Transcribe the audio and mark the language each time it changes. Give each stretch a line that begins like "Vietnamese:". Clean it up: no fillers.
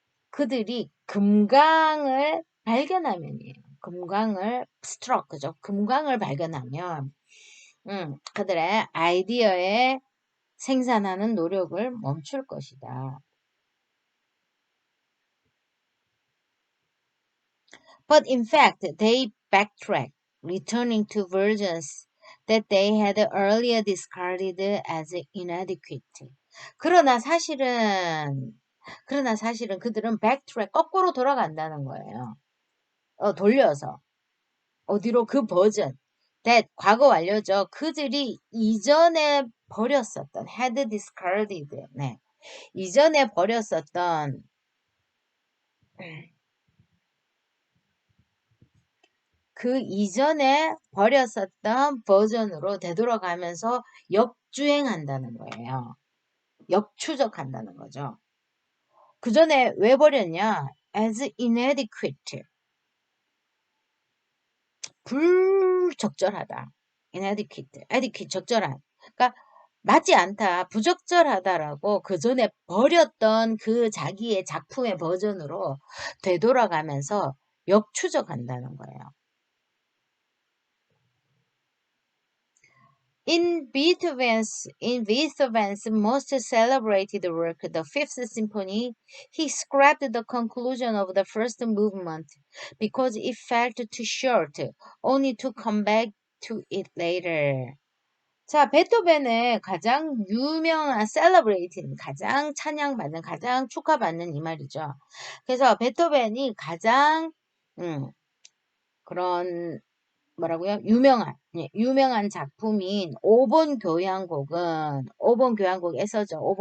Korean: 그들이 금강을 발견하면이에요. 금강을 struck, 그죠? 금강을 발견하면, 그들의 아이디어에 생산하는 노력을 멈출 것이다.
English: But in fact, they backtracked, returning to versions that they had earlier discarded as inadequate.
Korean: 그러나 사실은, 그러나 사실은 그들은 backtrack, 거꾸로 돌아간다는 거예요. 돌려서. 어디로? 그 버전. that, 과거 완료죠. 그들이 이전에 버렸었던,
English: had discarded.
Korean: 네. 이전에 버렸었던, 그 이전에 버렸었던 버전으로 되돌아가면서 역주행한다는 거예요. 역추적한다는 거죠. 그 전에 왜 버렸냐?
English: as inadequate.
Korean: 불적절하다. inadequate. adequate, 적절한. 그러니까 맞지 않다. 부적절하다라고 그 전에 버렸던 그 자기의 작품의 버전으로 되돌아가면서 역추적한다는 거예요.
English: In Beethoven's most celebrated work, the Fifth Symphony, he scrapped the conclusion of the first movement because it felt too short, only to come back to it later.
Korean: 자, 베토벤의 가장 유명한 celebrated, 가장 찬양받는, 가장 축하받는 이 말이죠. 그래서 베토벤이 가장 그런 뭐라고요? 유명한 작품인 5번 교향곡은 5번 교향곡에서죠.